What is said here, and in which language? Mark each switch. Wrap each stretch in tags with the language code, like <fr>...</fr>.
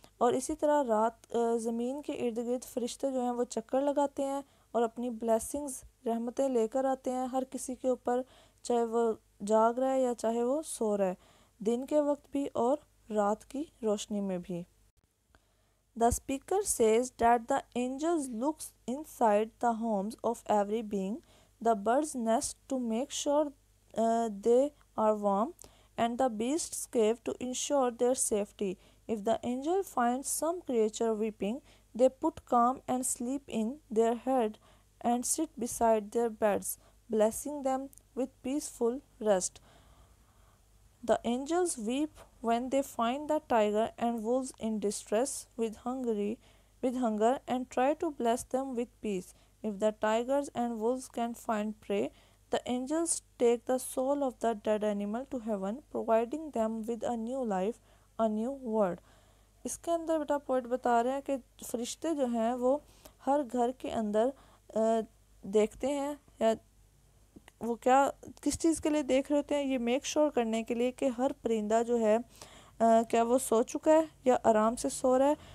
<hi>और इसी तरह रात ज़मीन के इर्द गिर्द फरिश्ते जो हैं वो चक्कर लगाते हैं और अपनी ब्लेसिंग्स रहमतें लेकर आते हैं हर किसी के ऊपर, चाहे वो जाग रहा है या चाहे वो सो रहा है, दिन के वक्त भी और रात की रोशनी में भी.</hi> <en>The speaker says that the angels look inside the homes of every being, the birds nest to make sure they are warm, and the beasts cave to ensure their safety. If the angel finds some creature weeping, they put calm and sleep in their head and sit beside their beds, blessing them with peaceful rest. The angels weep when they find the tiger and wolves in distress with hunger, and try to bless them with peace. If the tigers and wolves can find prey, the angels take the soul of the dead animal to heaven, providing them with a new life, a new world.</en> <hi>इसके अंदर बेटा poet बता रहे हैं कि फरिश्ते जो हैं वो हर घर के अंदर देखते हैं, या वो क्या किस चीज़ के लिए देख रहे होते हैं, ये मेक श्योर करने के लिए कि हर परिंदा जो है क्या वो सो चुका है या आराम से सो रहा है.</hi>